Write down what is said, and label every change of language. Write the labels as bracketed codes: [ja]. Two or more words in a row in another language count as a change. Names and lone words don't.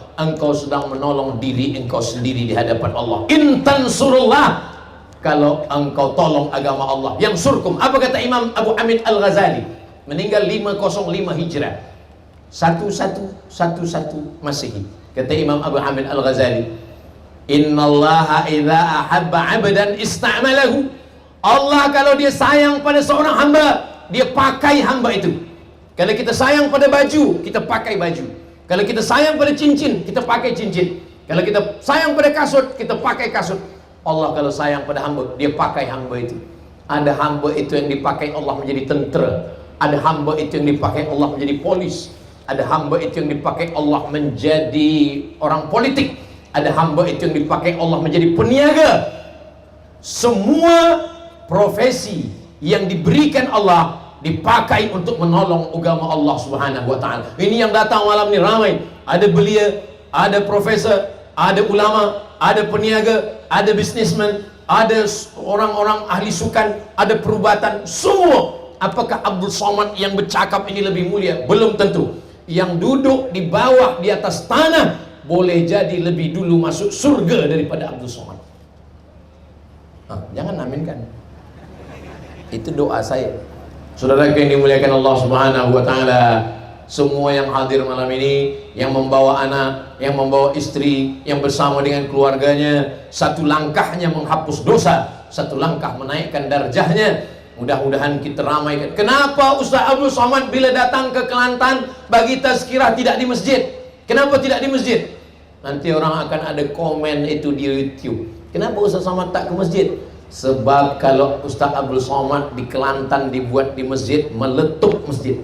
[ms] Engkau sedang menolong diri engkau sendiri di hadapan Allah. [ar] إن تنصروا الله, [ms] kalau engkau tolong agama Allah, yang surkum. Apa kata Imam Abu Hamid Al-Ghazali? Meninggal 505 Hijrah, 1111 Masehi. Kata Imam Abu Hamid Al-Ghazali, [ar] إن الله إذا أحب عبدا استعمله. [ms] Allah kalau dia sayang pada seorang hamba, dia pakai hamba itu. Kalau kita sayang pada baju, kita pakai baju. Kalau kita sayang pada cincin, kita pakai cincin. Kalau kita sayang pada kasut, kita pakai kasut. Allah kalau sayang pada hamba, dia pakai hamba itu. Ada hamba itu yang dipakai Allah menjadi tentera. Ada hamba itu yang dipakai Allah menjadi polis. Ada hamba itu yang dipakai Allah menjadi orang politik. Ada hamba itu yang dipakai Allah menjadi peniaga. Semua profesi yang diberikan Allah dipakai untuk menolong agama Allah [ar] سبحانه وتعالى. [ms] Ini yang datang malam ini ramai. Ada belia, ada profesor, ada ulama, ada peniaga, ada bisnismen, ada orang-orang ahli sukan, ada perubatan, semua. Apakah Abdul Somad yang bercakap ini lebih mulia? Belum tentu. Yang duduk di bawah, di atas tanah, boleh jadi lebih dulu masuk surga daripada Abdul Somad. Jangan aminkan. Itu doa saya. Saudara yang dimuliakan Allah [ar] سبحانه وتعالى, [ms] semua yang hadir malam ini, yang membawa anak, yang membawa istri, yang bersama dengan keluarganya, satu langkahnya menghapus dosa, satu langkah menaikkan darjahnya. Mudah-mudahan kita ramaikan. Kenapa Ustaz Abdul Somad bila datang ke Kelantan bagi tazkirah tidak di masjid? Kenapa tidak di masjid? Nanti orang akan ada komen itu di YouTube. Kenapa Ustaz Somad tak ke masjid? Sebab kalau Ustaz Abdul Somad di Kelantan dibuat di masjid, meletup masjid.